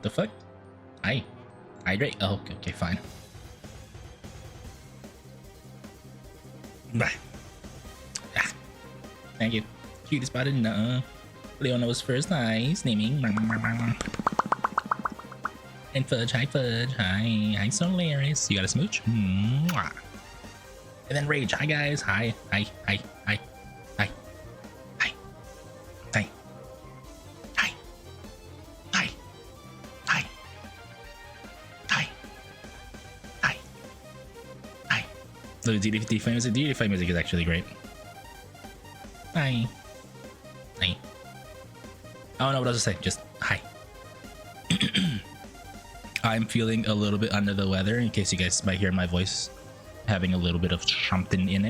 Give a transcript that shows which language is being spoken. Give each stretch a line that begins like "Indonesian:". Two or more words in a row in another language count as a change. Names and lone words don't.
English: The fuck? Hi. Hydrate. Oh, okay, fine. Bye. Ah. Thank you. Cute spotted. Leona was first. Nice. Naming. And Fudge. Hi, Fudge. Hi. Hi, Solaris. You got a smooch? Mwah. And then Rage. Hi, guys. Hi. Hi. Hi. Hi. Hi. Hi. Hi. Hi. Hi. Hi. Hi. Hi. Hi. The DD5 music. DD5 music is actually great. Hi. Hi. I don't know what else to say. Just hi. I'm feeling a little bit under the weather, in case you guys might hear my voice having a little bit of something in it.